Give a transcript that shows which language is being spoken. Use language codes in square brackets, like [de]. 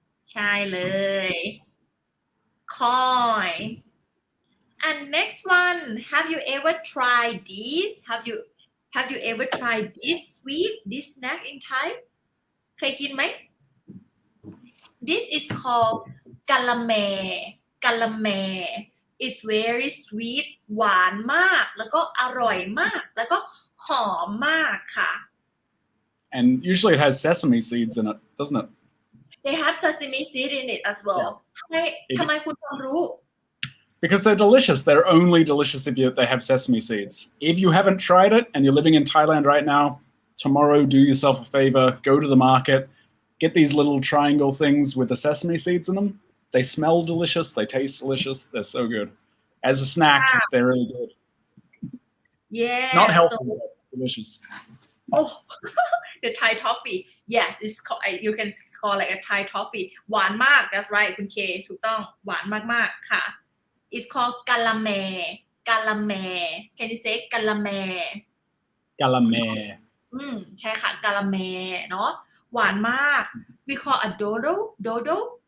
[en] ใช่เลย coin and next one have you ever tried this have you ever tried this sweet this snack in Thai [th] เคยกินไหม [en] this is called กะละแม it's very sweet [th] หวานมากแล้วก็อร่อยมากแล้วก็หอมมากค่ะ [en] And usually it has sesame seeds in it, doesn't it? They have sesame seed in it as well [th] ทำไมคุณต้องรู้ [en] Because they're delicious. They're only delicious if they have sesame seeds. If you haven't tried it and you're living in Thailand right now, tomorrow do yourself a favor, go to the market, get these little triangle things with the sesame seeds in them. They smell delicious. They taste delicious. They're so good. As a snack, they're really good. Yeah. Not healthy, but delicious. Oh, the Thai toffee. Yes, it's called, you can call like a Thai toffee. หวานมาก That's right [th] คุณเคถูกต้องหวานมากๆค่ะ [en] It's called กะละแม Can you say กะละแม Galame. [th] ใช่ค่ะกะละแมเนาะหวานมาก [en] We call a doodle